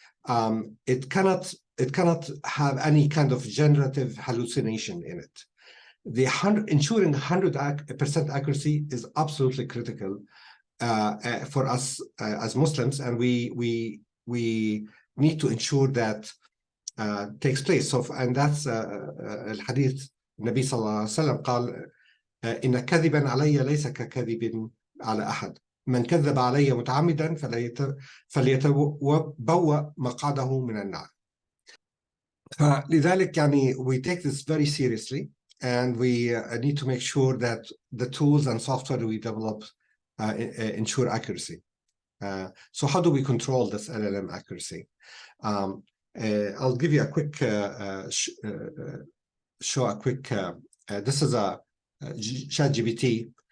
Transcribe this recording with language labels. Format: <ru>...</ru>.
<en>It cannot have any kind of generative hallucination in it. Ensuring 100% accuracy is absolutely critical for us as Muslims, and we need to ensure that takes place. So, and that's</en> <ar>الحديث النبي صلى الله عليه وسلم قال إن كذبا علي ليس ككذب على أحد من كذب علي متعمدا فليتبوأ مقعده من النار. فلذلك</ar> <en>we take this very seriously, and we need to make sure that the tools and software we develop ensure accuracy. So how do we control this LLM accuracy? I'll give you a quick this is a ChatGPT.</en>